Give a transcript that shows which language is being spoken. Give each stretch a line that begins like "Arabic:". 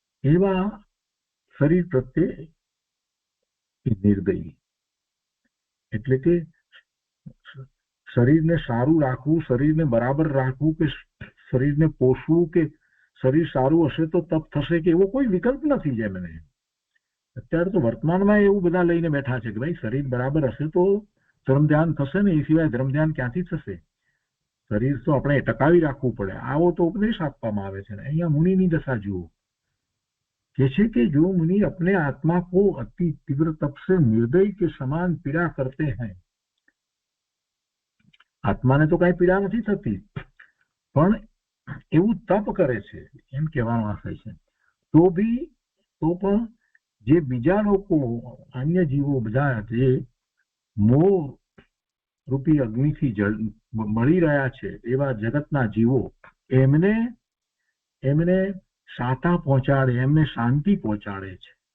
Gujarati: એવા શરીર પ્રત્યે નિર્દયી, એટલે કે શરીરને સારું રાખવું, શરીરને બરાબર રાખવું, કે શરીરને પોષવું, કે શરીર સારું હશે તો તપ થશે, કે એવો કોઈ વિકલ્પ નથી. જેમને અત્યારે તો વર્તમાનમાં એવું બધા લઈને બેઠા છે કે ભાઈ શરીર બરાબર હશે તો ધર્મ ધ્યાન થશે ને, એ સિવાય ધર્મ ધ્યાન ક્યાંથી થશે? શરીર તો આપણે ટકાવી રાખવું પડે, આવો તો ઉપદેશ આપવામાં આવે છે. અહીંયા મુનિની દશા જુઓ, કે છે કે જો
Hindi: मुनि अपने आत्मा को अति तीव्र तप से निर्दय के समान पीड़ा करते हैं.
Gujarati: આત્માને તો કઈ પીડા નથી થતી, પણ એવું તપ કરે છે એમ કહેવાનો આશય છે. તો પણ જે બીજા લોકો, અન્ય જીવો બધા જે મોહ રૂપી અગ્નિથી મળી રહ્યા છે, એવા જગતના જીવો, એમને શાતા પહોંચાડે, એમને શાંતિ પહોંચાડે છે.